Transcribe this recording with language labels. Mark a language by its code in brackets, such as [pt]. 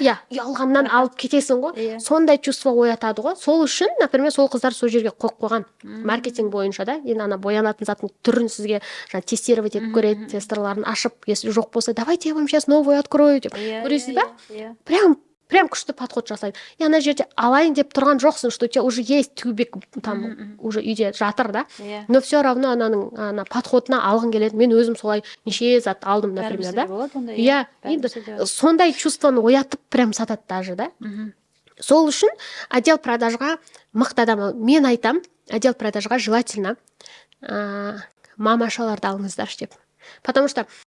[kk] Иә, ұялғаннан алып кетесің ғой. Сондай чувство оятады ғой. Сол үшін, например, сол қыздар сол жерге қойып қойған маркетинг бойынша да, енді ана боянатын заттың түрін сізге тестировать етіп көреді, тестерларын ашып, если жоқ болса, [ru] давайте я вам сейчас новую открою [kk] деп. Көресіз ба? Прям күшті подход жасайды. И ана жерде алайын деп тұрған жоқсың, [ru] что у тебя уже есть тюбик там уже [kk] үйде жатыр да. [ru] Но все равно [kk] ана подходына алғың келеді. Мен өзім солай неше зат алдым, например, да. Иә, енді сондай чувствоны оятып прям сатады даже, да. Сол үшін отдел продажға мықты адам. Мен айтам, отдел продажға желательно мамашаларды алыңыздаршы деп. Потому что